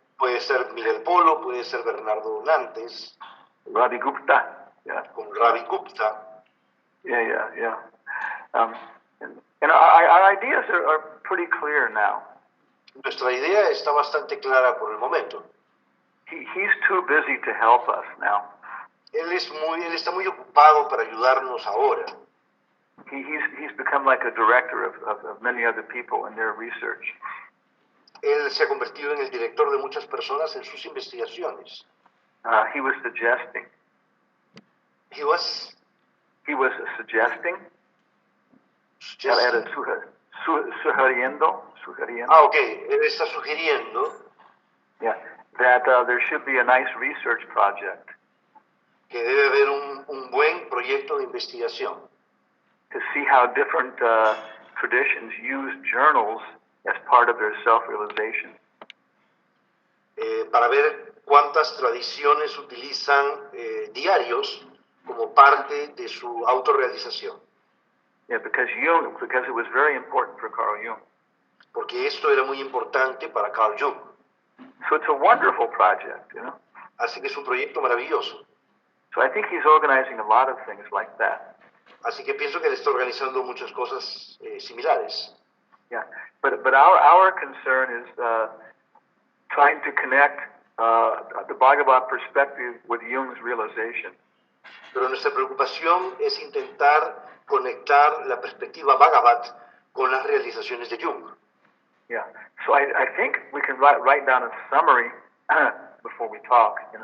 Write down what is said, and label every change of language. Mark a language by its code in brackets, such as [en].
[es] Puede ser Miguel Polo, puede ser Bernardo Nantes, [en] Ravi Gupta. Yeah, [es] con Ravi Gupta. [en] yeah. And our ideas are pretty clear now. [es] Nuestra idea está bastante clara por el momento. [en] He's too busy to help us now. [es] Él está muy ocupado para ayudarnos ahora. [en] He's become like a director of many other people in their research. [es] Él se ha convertido en el director de muchas personas en sus investigaciones. [en] He was suggesting. He was Suggesting. suggesting. [es] Sugiriendo. Ok, él está sugiriendo [en] Yeah, that there should be a nice research project [es] que debe haber un buen proyecto de investigación [en] to see how different traditions use journals as part of their self-realization. [es] Para ver cuántas tradiciones utilizan diarios como parte de su autorrealización. [en] Yeah, because it was very important for Carl Jung. [es] Porque esto era muy importante para Carl Jung. [en] So it's a wonderful project, [es] Así que es un proyecto maravilloso. [en] So I think he's organizing a lot of things like that. [es] Así que pienso que él está organizando muchas cosas similares. [en] Yeah, but our concern is trying to connect the Bhagavad perspective with Jung's realization. [es] Pero nuestra preocupación es intentar conectar la perspectiva Bhagavad con las realizaciones de Jung. [en] Yeah, so I think we can write down a summary before we talk,